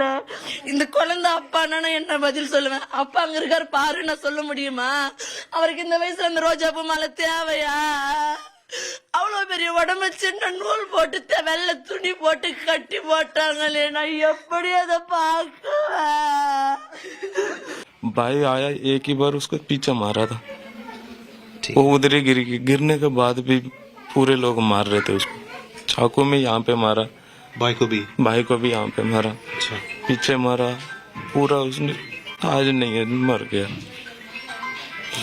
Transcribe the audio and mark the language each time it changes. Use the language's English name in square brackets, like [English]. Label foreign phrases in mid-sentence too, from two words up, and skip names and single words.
[Tamil] இந்த குழந்தை அப்பான்னா நான் என்ன பதில் சொல்லுவேன்? அப்பா அங்க இருக்காரு பாரு, நான் சொல்ல முடியுமா? அவருக்கு இந்த வயசுல அந்த ரோஜா பூ மாலை தேவையா? அவ்வளவு பெரிய உடம்பு சின்ன நூல் போட்டு வெள்ளை துணி போட்டு கட்டி போட்டாங்களே, நான் எப்படி அதை பார்க்குவேன்? [Hindi] भाई आया, एक ही बार उसको पीछे मारा था, वो उधर ही गिरने के बाद भी पूरे लोग मार रहे थे उसको। चाकू में यहाँ पे मारा, भाई को भी यहाँ पे मारा, पीछे मारा पूरा। उसने आज नहीं है, मर गया।